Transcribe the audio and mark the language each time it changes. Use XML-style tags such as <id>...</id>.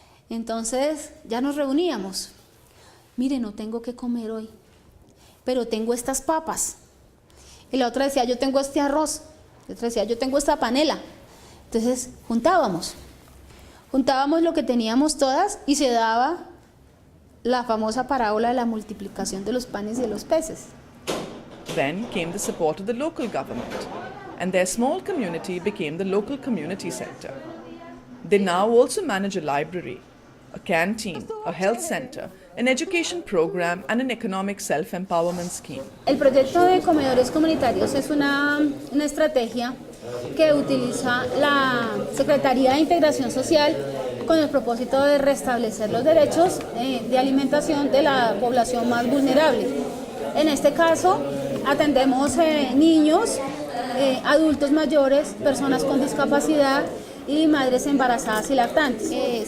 <es>Entonces ya nos reuníamos. Mire, no tengo que comer hoy, pero tengo estas papas. Y la otra decía, yo tengo este arroz. La otra decía, yo tengo esta panela. Entonces juntábamos lo que teníamos todas y se daba la famosa parábola de la multiplicación de los panes y de los peces.</es> <en>Then came the support of the local government, and their small community became the local community center. They now also manage a library, a canteen, a health center, an education program, and an economic self-empowerment scheme.</en> <es>El proyecto de comedores comunitarios es una estrategia que utiliza la Secretaría de Integración Social con el propósito de restablecer los derechos de alimentación de la población más vulnerable. En este caso, atendemos niños, adultos mayores, personas con discapacidad y madres embarazadas y lactantes.</es>